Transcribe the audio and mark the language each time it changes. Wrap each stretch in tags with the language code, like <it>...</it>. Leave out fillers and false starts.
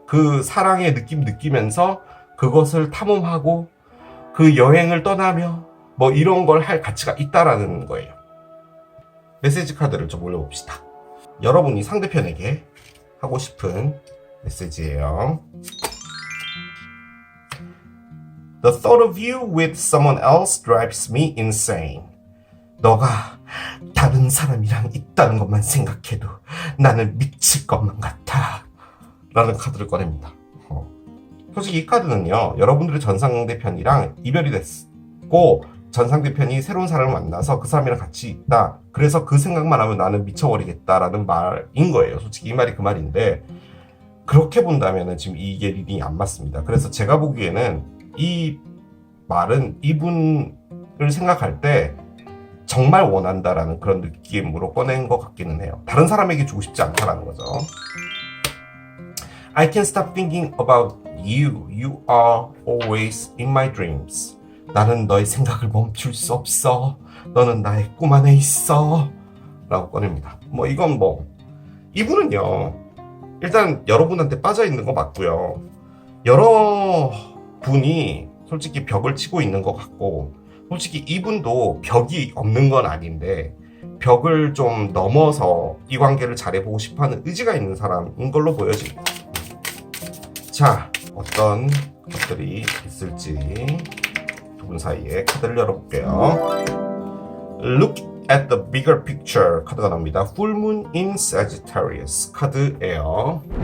<ko>그 사랑의 느낌 느끼면서 그것을 탐험하고 그 여행을 떠나며 뭐 이런 걸 할 가치가 있다라는 거예요. 메시지 카드를 좀 올려봅시다. 여러분이 상대편에게 하고 싶은 메시지예요.</ko> <en>The thought of you with someone else drives me insane.</en> <ko>너가 다른 사람이랑 있다는 것만 생각해도 나는 미칠 것만 같아. 라는 카드를 꺼냅니다. 솔직히 이 카드는요, 여러분들의 전 상대편이랑 이별이 됐고 전 상대편이 새로운 사람을 만나서 그 사람이랑 같이 있다. 그래서 그 생각만 하면 나는 미쳐버리겠다라는 말인 거예요. 솔직히 이 말이 그 말인데, 그렇게 본다면 지금 이게 리딩이 안 맞습니다. 그래서 제가 보기에는 이 말은 이분을 생각할 때 정말 원한다라는 그런 느낌으로 꺼낸 것 같기는 해요. 다른 사람에게 주고 싶지 않다라는 거죠.</ko> <en>I can't stop thinking about you. You are always in my dreams.</en> <ko>나는 너의 생각을 멈출 수 없어. 너는 나의 꿈 안에 있어. 라고 꺼냅니다. 뭐 이건 뭐 이분은요, 일단 여러분한테 빠져있는 거 맞고요. 여러 분이 솔직히 벽을 치고 있는 것 같고, 솔직히 이분도 벽이 없는 건 아닌데 벽을 좀 넘어서 이 관계를 잘해보고 싶어하는 의지가 있는 사람인 걸로 보여집니다. 자, 어떤 것들이 있을지 두 분 사이에 카드를 열어볼게요.</ko> <en>Look at the bigger picture</en> <ko>카드가 나옵니다.</ko> <en>Full Moon in Sagittarius</en> <ko>카드예요.</ko>